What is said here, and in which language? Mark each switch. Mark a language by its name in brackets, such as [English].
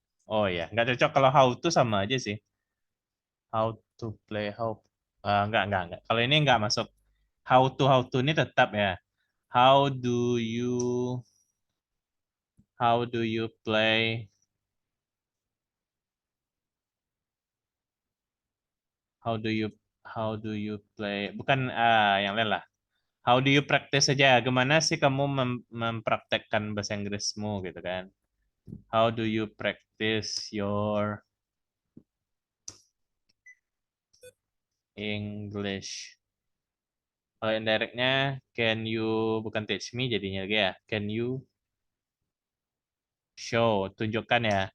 [Indonesian] Oh ya, nggak cocok kalau how to sama aja sih. [English] How to play, [Indonesian] nggak. Kalau ini nggak masuk. How to ini tetap ya. [English] How do you, how do you play? How do you, how do you play? [Indonesian] Bukan yang lain lah. [English] How do you practice [Indonesian] saja? Gimana sih kamu mempraktekkan bahasa Inggrismu gitu kan? [English] How do you practice your English? [Indonesian] Kalau indirectnya, [English] can you [Indonesian] bukan teach me jadinya lagi ya. [English] Can you show? [Indonesian] Tunjukkan ya.